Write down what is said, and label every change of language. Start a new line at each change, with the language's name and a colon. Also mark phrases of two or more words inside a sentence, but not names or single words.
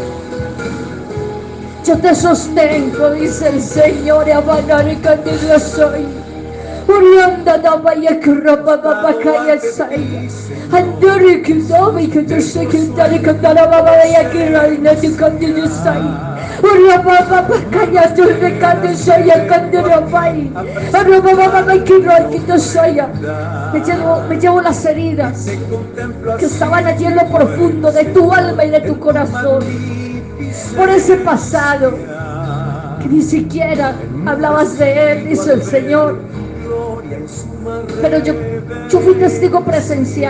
Spanish: Yo te sostengo, dice el Señor. Yo soy. Urianda da vaya que roba babacaya saya. Anduri que domi que yo sé que dale que dala babaya que reina de candido saya. Uria baba babacaya tu de candido saya candido bai. Uria baba babaya que reina saya. Me llevo las heridas que estaban allí en lo profundo de tu alma y de tu corazón. Por ese pasado que ni siquiera hablabas de él, dice el Señor. Pero yo fui testigo presencial.